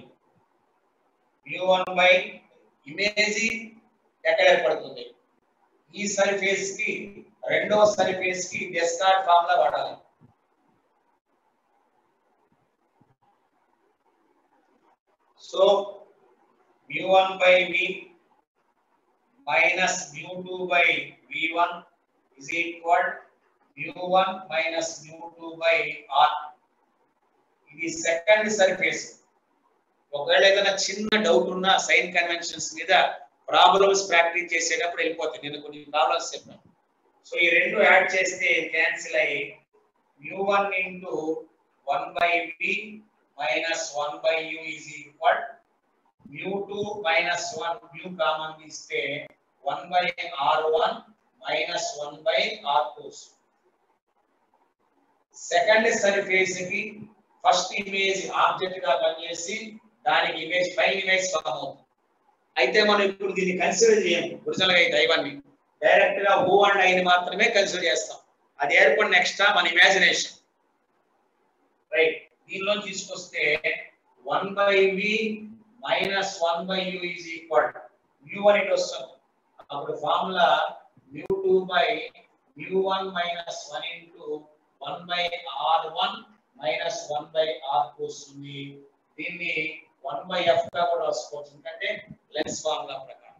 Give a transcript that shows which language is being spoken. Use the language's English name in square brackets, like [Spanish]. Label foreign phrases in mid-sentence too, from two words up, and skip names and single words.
[Telugu] mu1 by ఇమేజ్ ఎక్కడ ఏర్పడుతుంది, ఈ సర్ఫేస్ కి రెండో సర్ఫేస్ కి [English] Descartes formula [Telugu] వాడాలి. [English] సో mu1 by v minus mu2 by v1 is equal mu1 minus mu2 by r. ఇది second surface. [Telugu] ఒకవేళ ఏదైనా చిన్న డౌట్ ఉన్నా [English] sign conventions [Telugu] మీద [English] problems practice [Telugu] చేసేటప్పుడు వెళ్ళిపోతాయి. నేను కొన్ని ప్రాబ్లమ్స్ చెప్పాను. [English] సో [Telugu] ఈ రెండు యాడ్ చేస్తే క్యాన్సిల్ అయ్యి [English] mu1 into 1 by v minus 1 by u is equal mu2 minus 1 mu [Telugu] కామన్ తీస్తే [English] 1 by r1 minus 1 by r2. second surface [Telugu] కి [English] first image object [Telugu] గా పనిచేసి దానికి [English] image final image form [Telugu] అవుతుంది. అయితే మనం ఇప్పుడు దీన్ని కన్సిడర్ చేయము ఒరిజినల్ గా అయితే i1 ని డైరెక్ట్ గా [English] o and i [Telugu] ని మాత్రమే కన్సిడర్ చేస్తాం. అది ఏర్పడిన నెక్స్ట్ మన ఇమాజినేషన్, రైట్. దీనిలో తీసుకొస్తే [English] 1 by v minus 1 by u is equal mu1 ఇట్ వస్తుంది. అప్పుడు ఫార్ములా mu2 by mu1 minus 1 into 1 by r1 minus 1 by r2 వస్తుంది. [Telugu] దీన్ని 1 by f గా కూడా రాసుకోవచ్చు, ఎందుకంటే [English] lens formula [Telugu] ప్రకారం.